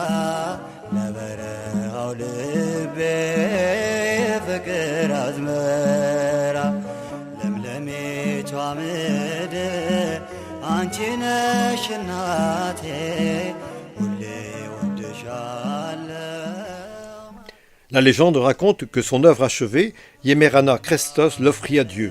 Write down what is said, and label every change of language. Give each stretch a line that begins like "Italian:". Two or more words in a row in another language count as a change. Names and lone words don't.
Amharic: ለበረሃው ልቤ ፍቅር አዝመራ ለምለሜቷ ምድር አንቺ ነሽ እናቴ ሁሌ ወድሻለሁ።
French: La légende raconte que son œuvre achevée, Yemerana Krestos l'offrit à Dieu.